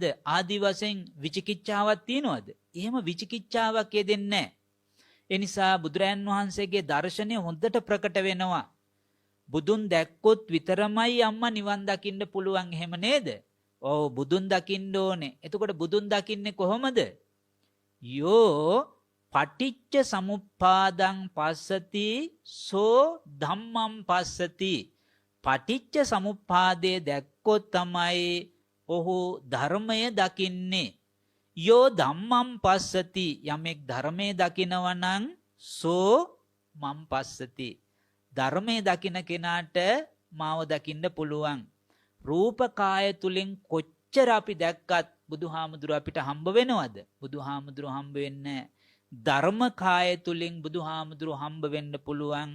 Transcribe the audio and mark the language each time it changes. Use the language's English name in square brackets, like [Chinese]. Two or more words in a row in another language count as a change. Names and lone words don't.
[Sinhala] ආදි වශයෙන් විචිකිච්ඡාවක් තියනවද? එහෙම විචිකිච්ඡාවක් යෙදෙන්නේ නැහැ. ඒ නිසා බුදුරයන් වහන්සේගේ දර්ශනය හොඳට ප්‍රකට වෙනවා. බුදුන් දැක්කොත් විතරමයි අම්මා නිවන් දකින්න පුළුවන්. එහෙම නේද? ඔව්, බුදුන් දකින්න ඕනේ. එතකොට බුදුන් දකින්නේ කොහොමද? [Pali] යෝ පටිච්ච සමුප්පාදං පස්සති සෝ ධම්මං පස්සති. [Sinhala] පටිච්ච සමුප්පාදයේ දැක්කොත් තමයි ඔහු ධර්මය දකින්නේ. [Pali] යෝ ධම්මං පස්සති [Sinhala] යමෙක් ධර්මයේ දකිනවා නම් [Pali] සෝ මං පස්සති [Sinhala] ධර්මයේ දකින කෙනාට මාව දකින්න පුළුවන්. රූප කාය තුලින් කොච්චර අපි දැක්කත් බුදුහාමුදුරුව අපිට හම්බ වෙනවද? බුදුහාමුදුරුව හම්බ වෙන්නේ ධර්ම කාය තුලින් බුදුහාමුදුරුව හම්බ වෙන්න පුළුවන්.